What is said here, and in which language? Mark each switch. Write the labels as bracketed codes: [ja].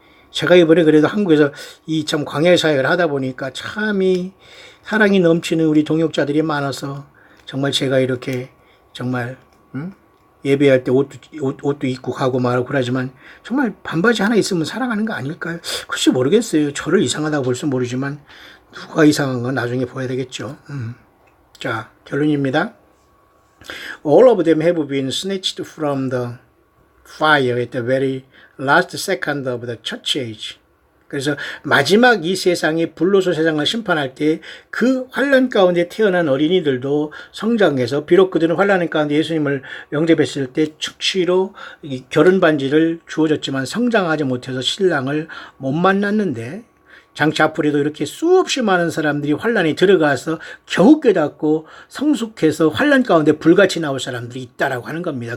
[ko] 제가 이번에 그래도 한국에서 이 참 광야의 사역을 하다 보니까 참이 사랑이 넘치는 우리 동역자들이 많아서 정말 제가 이렇게 정말 예배할 때 옷도 입고 가고 말하고 그러지만 정말 반바지 하나 있으면 사랑하는 거 아닐까요? 글쎄 모르겠어요. 저를 이상하다고 볼 수 모르지만 누가 이상한 건 나중에 보야 되겠죠. 자, 결론입니다. [en] All of them have been snatched from the fire at the very last second of the church age. [ko] 그래서 마지막 이 세상에 불로소 세상을 심판할 때 그 환난 가운데 태어난 어린이들도 성장해서 비록 그들은 환난 가운데 예수님을 영접했을 때 축치로 결혼 반지를 주어졌지만 성장하지 못해서 신랑을 못 만났는데 장차 앞으로도 이렇게 수없이 많은 사람들이 환난에 들어가서 겨우 깨닫고 성숙해서 환난 가운데 불같이 나올 사람들이 있다라고 하는 겁니다.